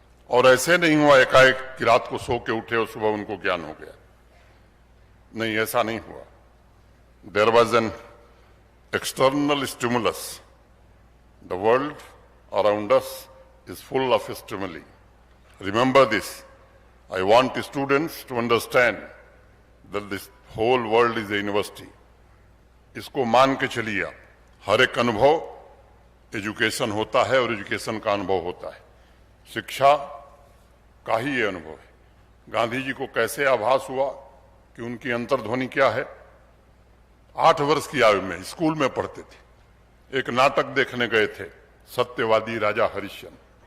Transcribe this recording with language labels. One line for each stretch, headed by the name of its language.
Hindi: और ऐसे नहीं हुआ एकाएक कि रात को सो के उठे और सुबह उनको ज्ञान हो गया, नहीं, ऐसा नहीं हुआ।
English: There was an external stimulus. The world around us is full of stimuli. Remember this. I want students to understand that this whole world is a university.
Hindi: इसको मान के चलिए आप, हर एक अनुभव एजुकेशन होता है और एजुकेशन का अनुभव होता है, शिक्षा का ही ये अनुभव है। गांधी जी को कैसे आभास हुआ कि उनकी अंतर्ध्वनि क्या है? 8 वर्ष की आयु में स्कूल में पढ़ते थे, एक नाटक देखने गए थे, सत्यवादी राजा हरिश्चंद्र।